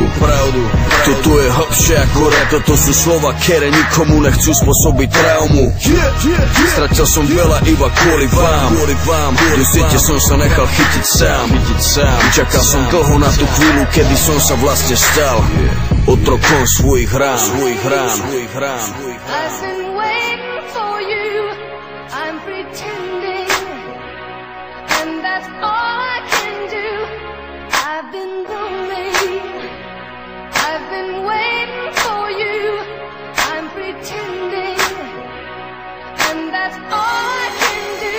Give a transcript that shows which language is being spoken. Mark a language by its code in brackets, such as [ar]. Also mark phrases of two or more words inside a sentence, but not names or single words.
[sk] Toto je hlbšie ako rap, toto sú slova, ktoré nikomu nechcú spôsobiť traumu. Stratil som veľa iba kvôli vám. Do siete som sa nechal chytiť sám. Čakal som dlho na tú chvíľu, kedy som sa vlastne stal otrokom svojich rán. [en] I've been waiting for you, I'm pretending, and that's all I can do. I've been lonely, I've been waiting for you, I'm pretending, and that's all I can do.